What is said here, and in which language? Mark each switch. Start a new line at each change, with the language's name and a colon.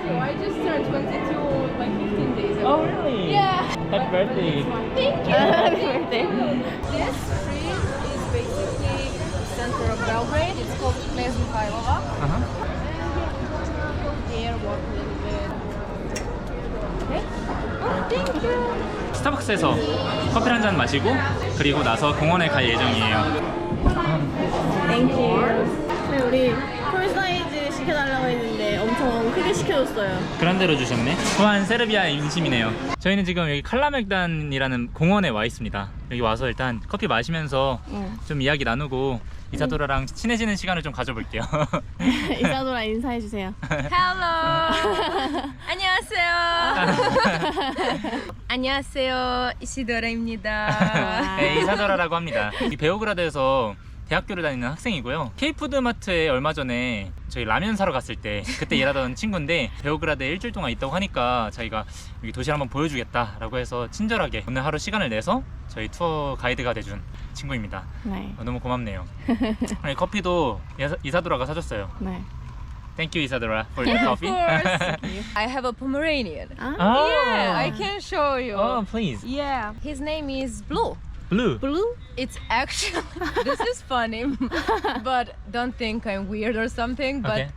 English: So I just turned 22 like 15 days ago. Oh really? Yeah. Happy birthday. Thank you. Happy birthday. This street is basically the center of Belgrade. It's called Knez Mikhailova. Uh-huh. Go there, walk a little bit. Okay. Oh, thank you.
Korean: 스타벅스에서 커피 한 잔 마시고 그리고 나서 공원에 갈 예정이에요.
English: Thank you.
Korean: 네, 우리 콜 사이즈 시켜달라고 했는데 엄청 크게 시켜줬어요. 그런 대로 주셨네. 또한 세르비아의 인심이네요. 저희는 지금 여기 칼라맥단이라는 공원에 와 있습니다. 여기 와서 일단 커피 마시면서 응. 좀 이야기 나누고 이사도라랑 친해지는 시간을 좀 가져볼게요. 이사도라 인사해주세요.
English: Hello.
Korean: 안녕하세요. 안녕하세요. 이시도라입니다. 네, 이사도라라고 합니다. 이 베오그라드에서 대학교를 다니는 학생이고요. 케이푸드 마트에 얼마 전에 저희 라면 사러 갔을 때 그때 일하던 친구인데 베오그라드에 일주일 동안 있다고 하니까 자기가 여기 도시를 한번 보여주겠다 라고 해서 친절하게 오늘 하루 시간을 내서 저희 투어 가이드가 돼준 친구입니다. 네. 너무 고맙네요. 아니, 커피도 이사도라가 사줬어요. 네.
English: Thank you, Isadora, for the coffee. Of course. I have a Pomeranian. 아, Oh. Yeah, I can show you. Oh, please. Yeah, his name is Blue. Blue. blue? It's actually, this is funny, but don't think I'm weird or something, but